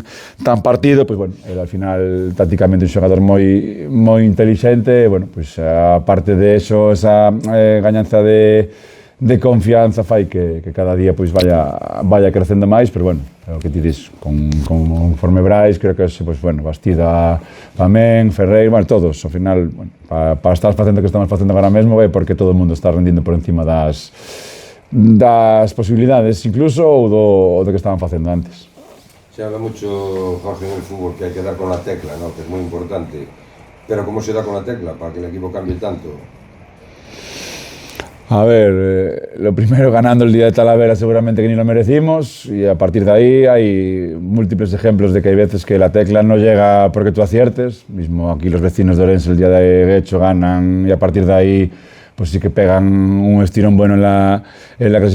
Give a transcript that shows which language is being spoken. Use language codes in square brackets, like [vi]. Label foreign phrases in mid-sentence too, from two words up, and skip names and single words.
[gl] partido, pois bueno, ele al final tácticamente un xogador moi intelixente, bueno, pois a parte de eso, esa gañanza de confianza fai que cada día pois vaya crecendo máis, pero bueno, o que ti dis, conforme Brais, creo que pois bueno, Bastida tamén, Ferreira, bueno, todos, ao final, bueno, para estar facendo o que estamos facendo agora mesmo, é porque todo o mundo está rendindo por encima das posibilidades, incluso, ou do que estaban facendo antes. [es] Se habla mucho, Jorge, en el fútbol que hay que dar con la tecla, ¿no? Que es muy importante, pero ¿cómo se da con la tecla para que el equipo cambie tanto? A ver, lo primero, ganando el día de Talavera seguramente que ni lo merecimos, y a partir de ahí hay múltiples ejemplos de que hay veces que la tecla no llega porque tú aciertes, mismo aquí los vecinos de Orense el día de Guecho ganan y a partir de ahí pues sí que pegan un estirón bueno en la clasificación.